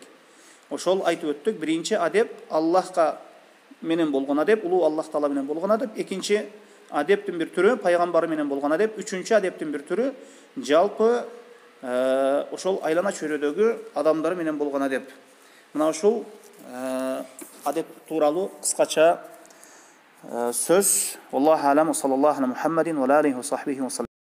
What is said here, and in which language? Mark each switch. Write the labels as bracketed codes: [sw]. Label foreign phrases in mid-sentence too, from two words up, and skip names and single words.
[ky] Ошол айтып өттүк, биринчи адеп Аллахка менен болгон адеп, улуу Аллах Таала менен болгон адеп, экинчи адептин бир түрү пайгамбары менен болгон адеп. Үчүнчү адептин бир түрү жалпы ошол айлана чөйрөдөгү адамдар менен болгон адеп. Мына ушул адеп тууралуу кыскача сөз. [ar] الله أعلم. صلى الله على محمد وآله وصحبه و